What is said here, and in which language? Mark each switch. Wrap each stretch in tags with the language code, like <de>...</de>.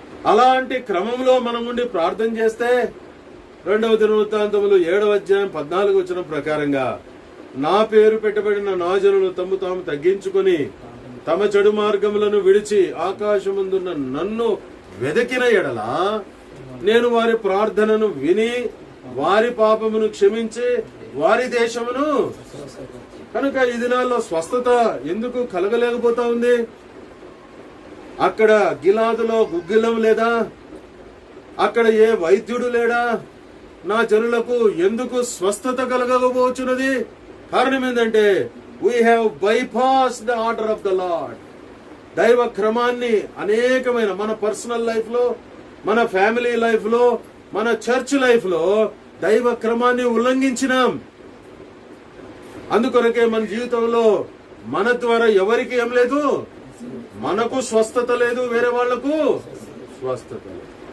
<te>అలాంటి క్రమంలో మనం ఉండి ప్రార్థన చేస్తే 2వ దినవృత్తాంతములు 7వ అధ్యాయం 14 వచనం ప్రకారంగా, నా పేరు పెట్టబడిన నా జనులు తమ్ము తాము తగ్గించుకొని తమ చెడు మార్గములను విడిచి ఆకాశముందున్న నన్ను వెదకిన ఎడల నేను వారి ప్రార్థనను విని వారి పాపమును క్షమించి వారి దేశమును. కనుక ఈ దినాల్లో స్వస్థత ఎందుకు కలగలేకపోతా ఉంది? అక్కడ గిలాదులో గుగ్గిలం లేదా? అక్కడ ఏ వైద్యుడు లేడా? నా జనులకు ఎందుకు స్వస్థత కలగకపోవచ్చున్నది? కారణం ఏంటంటే,</te> <en>we have bypassed the order of the Lord.</en> <te>దైవ క్రమాన్ని అనేకమైన మన పర్సనల్ లైఫ్ లో, మన ఫ్యామిలీ లైఫ్ లో, మన చర్చ్ లైఫ్ లో దైవ క్రమాన్ని ఉల్లంఘించినాం. అందుకొరకే మన జీవితంలో మన ద్వారా ఎవరికి ఏం లేదు, మనకు స్వస్థత లేదు, వేరే వాళ్లకు స్వస్థత లేదు.</te>